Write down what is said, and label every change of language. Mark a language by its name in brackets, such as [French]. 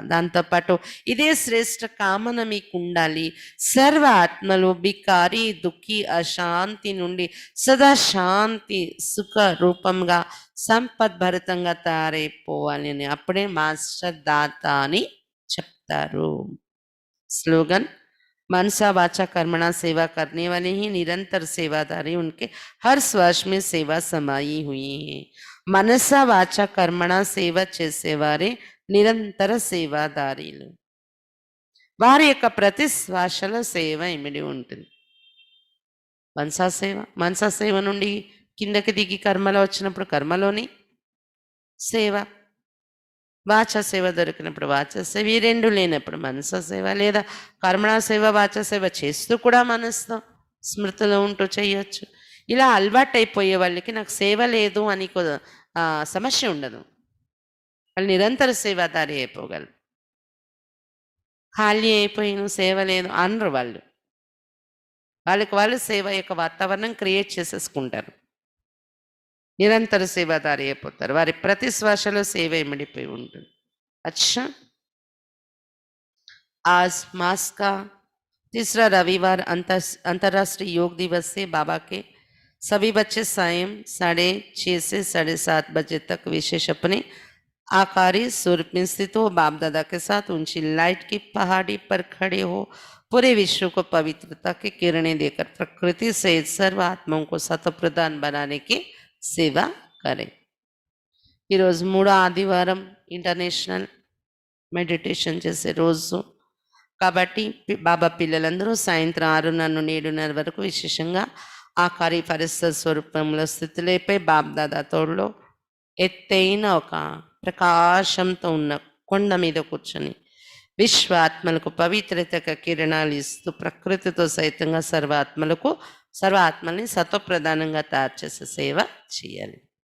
[Telugu] దాంతో పాటు ఇదే శ్రేష్ఠ కామన మీకు ఉండాలి. సర్వ ఆత్మలు బికారి దుఃఖి అశాంతి నుండి సదా శాంతి సుఖ రూపంగా సంపద్భరితంగా తయారైపోవాలి అని, అప్పుడే మాస్టర్ దాత అని చెప్తారు. [Hindi] स्लोगन मनसा वाचा कर्मणा सेवा करने वाले ही निरंतर सेवादारी, उनके हर श्वास में सेवा समाई हुई है। [Telugu] మనసా వాచ కర్మణ సేవ చేసేవారే నిరంతర సేవాదారీలు. వారి యొక్క ప్రతి శ్వాసలో సేవ ఇమిడి ఉంటుంది. మనసా సేవ నుండి కిందకి దిగి కర్మలో వచ్చినప్పుడు కర్మలోని సేవ, వాచ సేవ దొరికినప్పుడు వాచ సేవ, ఈ రెండు లేనప్పుడు మనసా సేవ, లేదా కర్మణా సేవ వాచ సేవ చేస్తూ కూడా మనసుతో స్మృతిలో ఉంటూ చేయొచ్చు. ఇలా అలవాటైపోయే వాళ్ళకి నాకు సేవ లేదు అని సమస్య ఉండదు, వాళ్ళు నిరంతర సేవాదారి అయిపోగలరు. ఖాళీ అయిపోయిన సేవ లేదు అనరు వాళ్ళు, వాళ్ళకి వాళ్ళు సేవ యొక్క వాతావరణం క్రియేట్ చేసేసుకుంటారు, నిరంతర సేవాదారి అయిపోతారు. వారి ప్రతి శ్వాసలో సేవ ఇమిడిపోయి ఉంటుంది. [Hindi] अच्छा, आज मास का तीसरा रविवार अंतर्राष्ट्रीय योग दिवस से बाबा के सभी बच्चे सायं 6:30 से 7:30 बजे तक विशेष अपने आकारी स्वरूप में स्थित हो, बाप दादा के साथ ऊंची लाइट की पहाड़ी पर खड़े हो, पूरे विश्व को पवित्रता की किरणें देकर प्रकृति सहित सर्व आत्माओं को सत प्रदान बनाने की సేవ కరే. [Telugu] ఈరోజు 3వ ఆదివారం ఇంటర్నేషనల్ మెడిటేషన్ చేసే రోజు కాబట్టి బాబా పిల్లలందరూ సాయంత్రం 6:30 నుండి 7:30 వరకు విశేషంగా ఆకారి పరిస్థిత స్వరూపంలో స్థితిలేపై బాబ్దాదా తోడులో ఎత్తైన ఒక ప్రకాశంతో ఉన్న కొండ మీద కూర్చొని విశ్వాత్మలకు పవిత్రత కిరణాలు ఇస్తూ ప్రకృతితో సైతంగా సర్వాత్మల్ని సత్వప్రధానంగా తయారు చేసే సేవ చేయాలి.